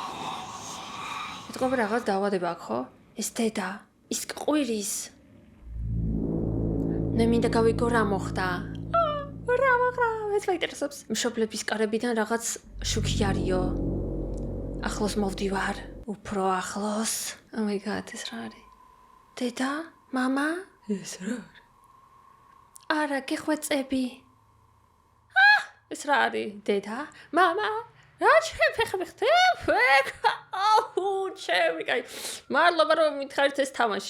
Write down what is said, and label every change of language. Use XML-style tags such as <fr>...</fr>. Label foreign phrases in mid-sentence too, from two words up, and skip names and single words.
<ka>მეთქობა რაღაც დაავადება აქვს, ხო? ეს დედა, ის ყვირის. მე მინდა გავიგო რა მოხდა. რა მოხდა? ეს მაინტერესებს. მშობლების კარებიდან რაღაც შუქი არისო. ახლოს მოვდივარ, უფრო ახლოს.</ka> <en>Oh my god,</en> <ka>ეს რა არის? დედა, მამა? ეს რა არის? არა, გეხვეწები. ეს რა არის? დედა, მამა? რა ჩემი ხმეხტებ? ჩემი, კაი. მადლობა რომ მითხარით ეს თამაში.</ka>